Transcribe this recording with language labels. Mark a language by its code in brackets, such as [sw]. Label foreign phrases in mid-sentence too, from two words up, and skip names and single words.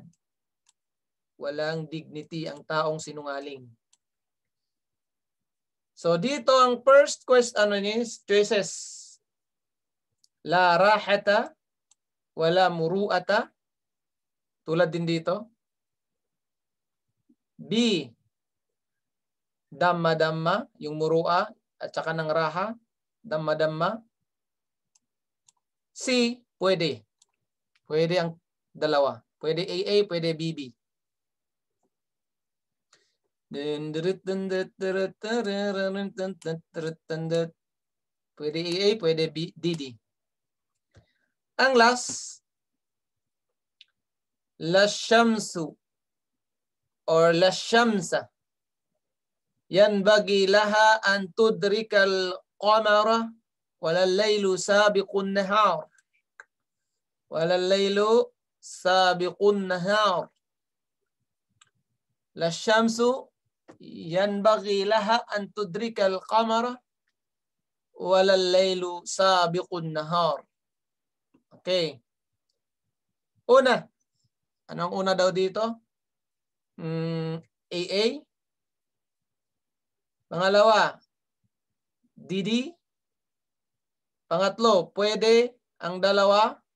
[tl] Walang dignity ang taong sinungaling. So dito ang [en] first question choices. [ar] لا راحة ولا مروءة. [tl] Tulad din dito. B, damma-damma, yung muru'a at saka ng raha, damma-damma. C, pwede. Pwede ang dalawa. Pwede AA, pwede BB. Pwede AA, pwede DD. Ang last, [ar] لا الشمس or لا الشمس ينبغي لها أن تدرك القمر ولا الليل سابق النهار. ولا الليل سابق النهار. لا الشمس ينبغي لها أن تدرك القمر ولا الليل سابق النهار. [tl] Okay. Una. Anong una daw dito? AA. Pangalawa, DD. Pangatlo, pwede ang dalawa.